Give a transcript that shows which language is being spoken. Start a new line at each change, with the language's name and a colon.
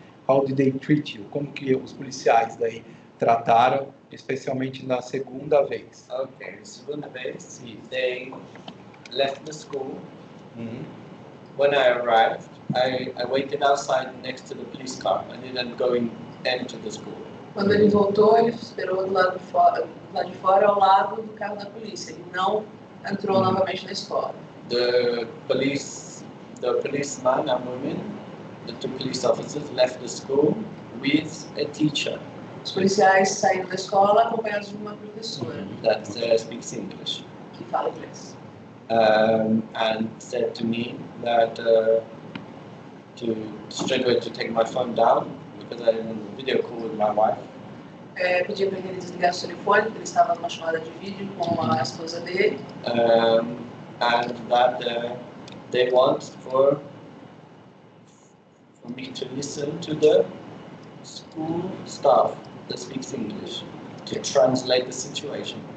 English: How did they treat you?
Portuguese: Como que os policiais daí trataram, especialmente na segunda vez?
English: Okay,
Portuguese: segunda vez,
English: they left the school. When I arrived, I waited outside next to the police car. I didn't go into the school.
Portuguese: Quando ele voltou, ele esperou do lado de fora, ao lado do carro da polícia. Ele não entrou novamente na escola.
English: The policeman and women, the two police officers left the school with a teacher
Portuguese: Os policiais saíram da escola acompanhados de uma professora
English: that speaks English,
Portuguese: que fala inglês.
English: and said to me that to straight away to take my phone down because I had a video call with my wife.
Portuguese: Pedi para que ele desligasse o telefone, porque ele estava numa chamada de vídeo com a esposa dele.
English: And that they want for me to listen to the school staff that speaks English to translate the situation.